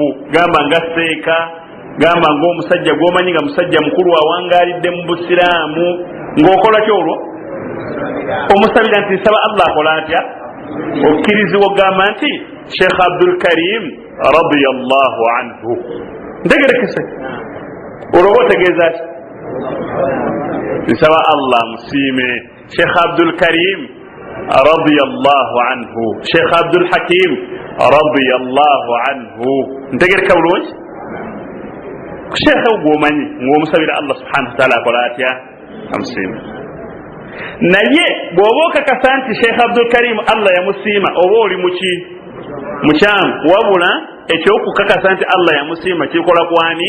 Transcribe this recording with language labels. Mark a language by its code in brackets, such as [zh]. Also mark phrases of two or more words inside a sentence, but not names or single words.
[lg] Gamba nga seeka, gamba ng'omusajja gw'omanyi nga musajja mukulu awangaalidde mu busiraamu, ng'okola ki olwo? Omusabira nti nsaba Allah akola atya? Okkirizibwa ogamba nti Sheikh Abdul Karim [ar] رضي الله عنه. [lg] Ntegerekese? Olwoba otegeeza ki? Nsaba Allah musiime Sheikh Abdul Karim [ar] رضي الله عنه, [lg] Sheikh Abdul Hakim [ar] رضي الله عنه. [lg] Ntegereka bulungi? Sheikh ogwomanyi ng'omusabira Allah [ar] سبحانه وتعالى [lg] akola atya? Amusiima. Naye bw'oba okakasa nti Sheikh Abdul Karim Allah yamusiima oba oli muki? Mukyamu. Wabula ekyokukakasa nti Allah yamusiima kikola kwani?